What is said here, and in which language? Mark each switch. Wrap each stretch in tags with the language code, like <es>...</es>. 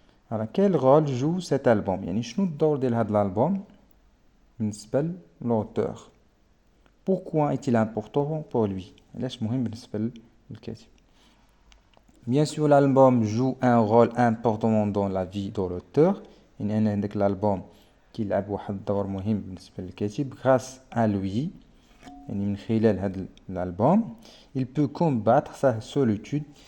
<fr>Alors quel rôle joue cet album؟</fr> <ar>يعني شنو الدور ديال هذا الالبوم بالنسبة للauteur؟</ar> <fr>Pourquoi est-il important pour lui؟</fr> <ar>علاش مهم بالنسبة للكاتب؟</ar> <fr>Bien sûr, l'album joue un rôle important dans la vie de l'auteur.</fr> <ar>يعني أنا عندك l'album كيلعب واحد الدور مهم بالنسبة للكاتب.</ar> <fr>Grâce à lui,</fr> <ar>يعني من خلال هذا الالبوم</ar> <fr>il peut combattre sa solitude.</fr>